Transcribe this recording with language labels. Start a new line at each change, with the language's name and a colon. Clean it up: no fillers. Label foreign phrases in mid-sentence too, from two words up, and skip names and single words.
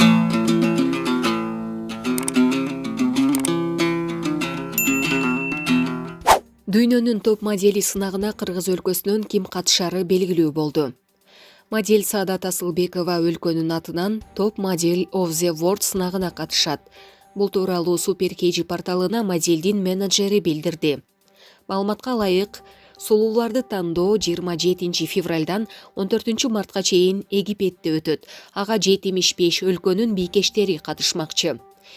Kyrgyz: Дүйнөнүн топ модели сынагына Кыргыз өлкөсүнөн ким катышары белгилүү болду. Модель Саадат Асылбекова өлкөнүн атынан топ модель
English: of the world
Kyrgyz: сынагына катышат. Бул тууралуу Super KG порталына моделдин менеджери билдирди. Маалыматка ылайык, сулууларды тандоо 27 февралдан 14 мартка чейин Египетте өтөт. Ага 75 өлкөнүн бийкештери катышмакчы.